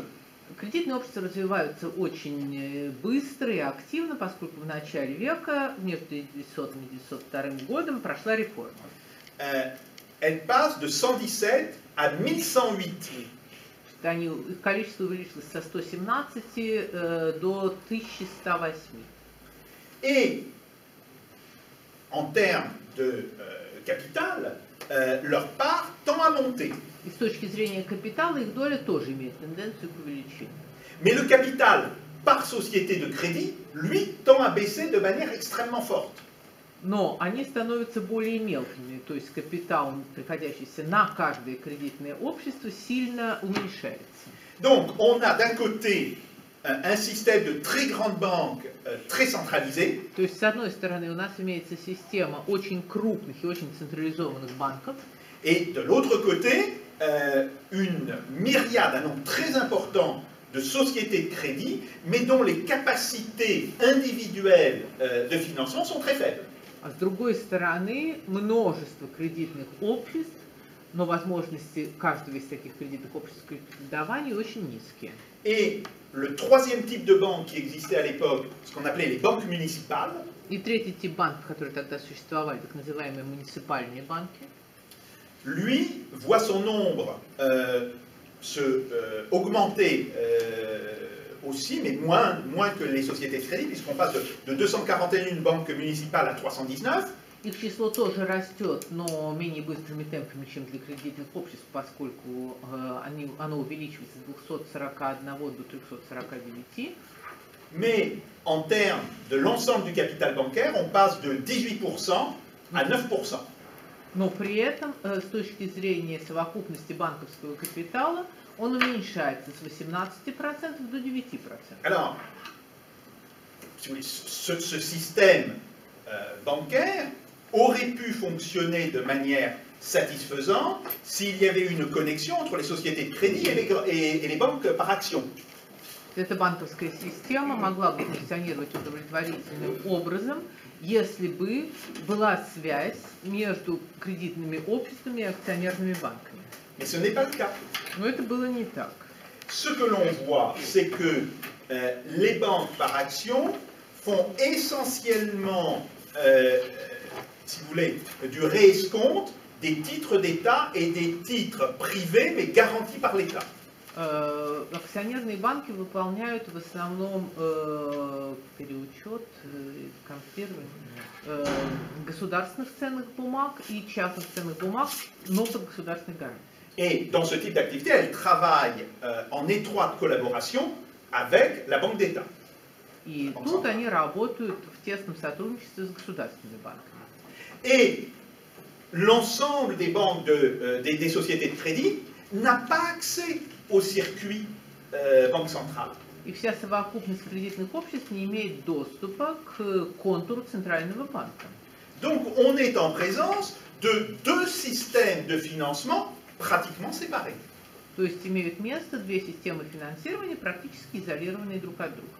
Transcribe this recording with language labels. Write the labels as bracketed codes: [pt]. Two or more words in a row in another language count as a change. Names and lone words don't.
[ru] Кредитные общества развиваются очень быстро и активно, поскольку в начале века, между 1900 и 1902 годом, прошла реформа. [fr] Elle passe de 117 à 1108. [ru] Их количество увеличилось со 117 до 1108. [fr] Et en termes de capital, leur part tend à monter. [ru] И с точки зрения капитала их доля тоже имеет тенденцию к увеличению. [fr] Mais le capital par société de crédit, lui, tend à baisser de manière extrêmement forte. [ru] Но они становятся более мелкими, то есть капитал, приходящийся на каждое кредитное общество, сильно уменьшается. [fr] Donc, on a d'un côté un système de très grandes banques très centralisées. [ru] То есть, с одной стороны, у нас имеется система очень крупных и очень централизованных банков. [fr] Et de l'autre côté, une myriade, un nombre très important de sociétés de crédit, mais dont les capacités individuelles de financement sont très faibles. [ru] А с другой стороны, множество кредитных обществ, но возможности каждого из таких кредитных обществ кредитования очень низкие. [fr] Et le troisième type de banque qui existait à l'époque, ce qu'on appelait les banques municipales, [ru] И третий тип банков, которые тогда существовали, так называемые муниципальные банки, [fr] lui voit son nombre augmenter aussi, mais moins que les sociétés de crédit, puisqu'on passe de 241 banques municipales à 319. [ru] их число тоже растет, но менее быстрыми темпами, чем для кредитных обществ, поскольку оно увеличивается с 241 до 349. [fr] Mais en termes de l'ensemble du capital bancaire, on passe de 18% à 9%. [ru] Но при этом, с точки зрения совокупности банковского капитала, он уменьшается с 18% до 9%. [fr] Alors, si vous voulez, ce système bancaire aurait pu fonctionner de manière satisfaisante s'il y avait eu une connexion entre les sociétés de crédit et les banques par action. [ru] Эта банковская система могла бы функционировать удовлетворительным образом, если бы была связь между кредитными обществами и акционерными банками. [fr] Mais ce n'est pas le cas. [ru] Но это было не так. [fr] Ce que l'on voit, c'est que les banques par action font essentiellement, si vous voulez, du réescompte des titres d'État et des titres privés, mais garantis par l'État. [ru] Акционерные банки выполняют в основном переучет, консервирование государственных ценных бумаг и частных ценных бумаг, но под государственной гарантией. [fr] Et dans ce type d'activité, elles travaillent en étroite collaboration avec la Banque d'État. [ru] И тут они работают в тесном сотрудничестве с государственными банками. [fr] Et l'ensemble des banques, des sociétés de crédit n'a pas accès au circuit banque centrale. [ru] И вся совокупность кредитных обществ не имеет доступа к контуру центрального банка. [fr] Donc on est en présence de deux systèmes de financement pratiquement séparés. [ru] То есть имеют место две системы финансирования, практически изолированные друг от друга.